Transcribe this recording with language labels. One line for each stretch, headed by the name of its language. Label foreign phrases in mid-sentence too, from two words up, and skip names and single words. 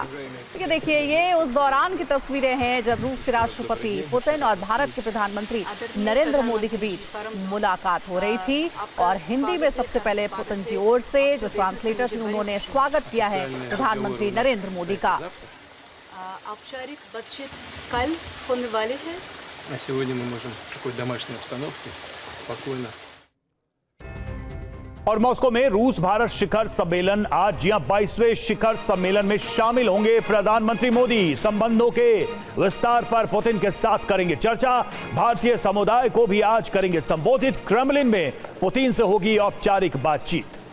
Hindi: देखिए, ये उस दौरान की तस्वीरें हैं जब रूस के राष्ट्रपति पुतिन और भारत के प्रधानमंत्री नरेंद्र मोदी के बीच मुलाकात हो रही थी। और हिंदी में सबसे पहले पुतिन की ओर से जो ट्रांसलेटर थे उन्होंने स्वागत किया है प्रधानमंत्री नरेंद्र मोदी का। औपचारिक बातचीत कल होने वाली है।
Russian: Сегодня мы можем в такой домашней обстановке спокойно।
Hindi: और मॉस्को में रूस भारत शिखर सम्मेलन आज, जी हां, 22वें शिखर सम्मेलन में शामिल होंगे प्रधानमंत्री मोदी। संबंधों के विस्तार पर पुतिन के साथ करेंगे चर्चा। भारतीय समुदाय को भी आज करेंगे संबोधित। क्रेमलिन में पुतिन से होगी औपचारिक बातचीत।